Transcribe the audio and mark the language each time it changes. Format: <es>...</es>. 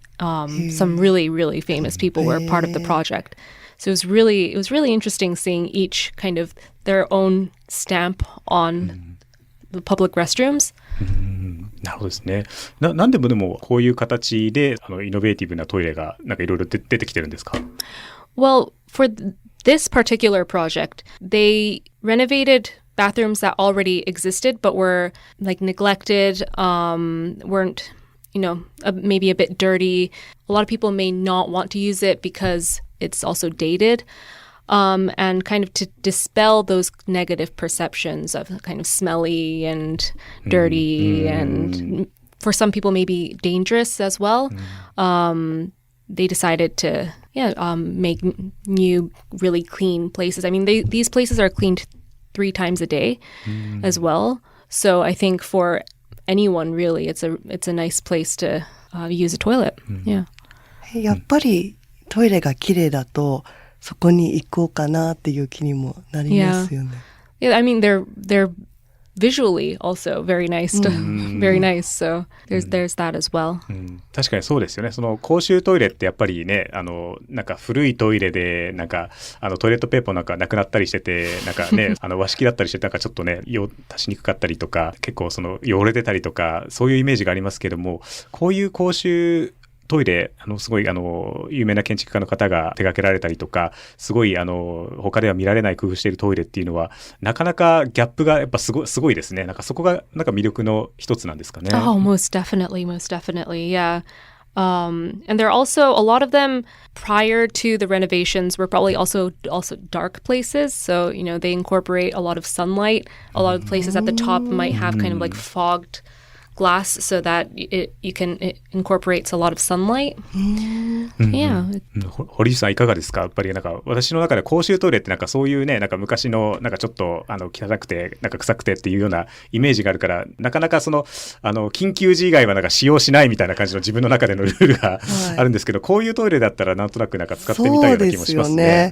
<en>Some really, really famous people were part of the project. So it was really interesting seeing each kind of their own stamp on the public restrooms.</en> <ja>なるほどですね。なんでもこういう形でイノベーティブなトイレがなんかいろいろ出てきてるんですか？</ja> <en>Well, for this particular project, they renovated bathrooms that already existed but were like neglected, weren't, maybe a bit dirty. A lot of people may not want to use it because it's also dated. And kind of to dispel those negative perceptions of kind of smelly and dirty and for some people maybe dangerous as well. They decided to make new really clean places. I mean, these places are cleaned 3 times a day as well. So I think for anyone really, it's a nice place to use a toilet. Yeah.</en> <ja>やっぱりトイレが綺麗だとそこに行こうかなっていう気にもなりますよね。</ja> <en>Yeah, I mean they're visually also very nice very nice. So there's that as well.</en> <ja>確かにそうですよね。その公衆トイレってやっぱりね、なんか古いトイレでなんかトイレットペーパーなんかなくなったりしてて、なんかね和式だったりしてなんかちょっとね足しにくかったりとか、結構その汚れてたりとかそういうイメージがありますけども、こういう公衆トイレすごい有名な建築家の方が手掛けられたりとか、すごい他では見られない工夫しているトイレっていうのはなかなかギャップがやっぱすごいですね。なんかそこがなんか魅力の一つなんですかね。</ja> <en>Oh, most definitely, yeah. And there are also a lot of them prior to the renovations were probably also dark places. So, they incorporate a lot of sunlight. A lot of the places at the top might have kind of like fogged glass so that it incorporates a lot of sunlight. Yeah.</en> <ja>堀内さんいかがですか？やっぱりなんか私の中で公衆トイレってなんかそういうね、なんか昔のなんかちょっと汚くてなんか臭くてっていうようなイメージがあるから、なかなかその緊急時以外はなんか使用しないみたいな感じの自分の中でのルールがあるんですけど、こういうトイレだったらなんとなくなんか使ってみたいような気もしますね。</ja>